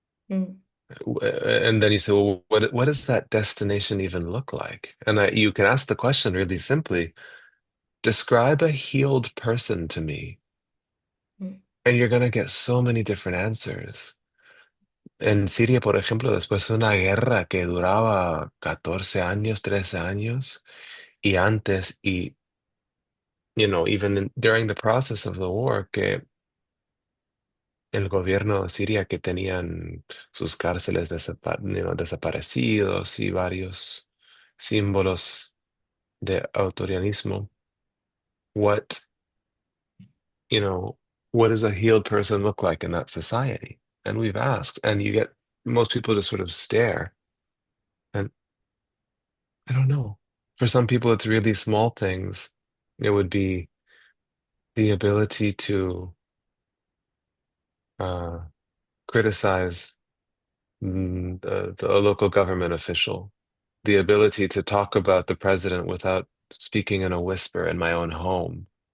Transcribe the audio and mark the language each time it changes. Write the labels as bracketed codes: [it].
[en] Mm. And then you say, "Well, what does that destination even look like?" And you can ask the question really simply: Describe a healed person to me, Mm. and you're going to get so many different answers. [es] En Siria, por ejemplo, después de una guerra que duraba 14 años, 13 años, y antes, y [en] even during the process of the war, [es] que el gobierno de Siria que tenían sus cárceles desaparecidos y varios símbolos de autorianismo. [en] What, you know, what does a healed person look like in that society? And we've asked, and you get most people just sort of stare. And I don't know. For some people, it's really small things. It would be the ability to uh, criticize a local government official, the ability to talk about the president without speaking in a whisper in my own home.